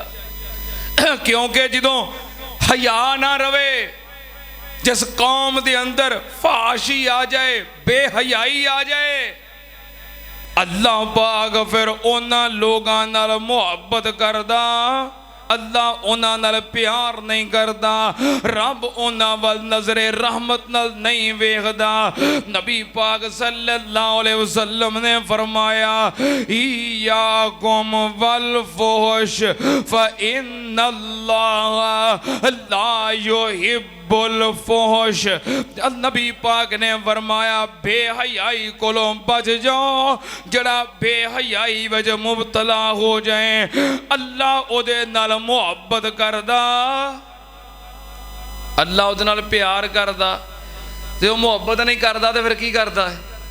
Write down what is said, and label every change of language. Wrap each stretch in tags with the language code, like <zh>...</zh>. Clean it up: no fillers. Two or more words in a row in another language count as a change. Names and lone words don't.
<pa>کیونکہ جدوں حیا نہ رہوے جس قوم دے اندر فحاشی آ جائے بے حیائی آ جائے اللہ پاک پھر اوہناں لوکاں نال محبت کردا اللہ اوہناں نال پیار نہیں کردا رب اوہناں ول نظر رحمت نال نہیں ویکھدا. نبی پاک صلی اللہ علیہ وسلم نے فرمایا</pa> <ar>إياكم والفحش فإن الله لا يحب الفحش.</ar> <pa>نبی پاک نے فرمایا بے حیائی کولوں بچ جاؤ. جیہڑا بے حیائی وچ مبتلا ہو جائے اللہ اوہدے نال محبت کردا اللہ اوہدے نال پیار کردا تے اوہ محبت نہیں کردا تے پھر کی کردا ہے?</pa>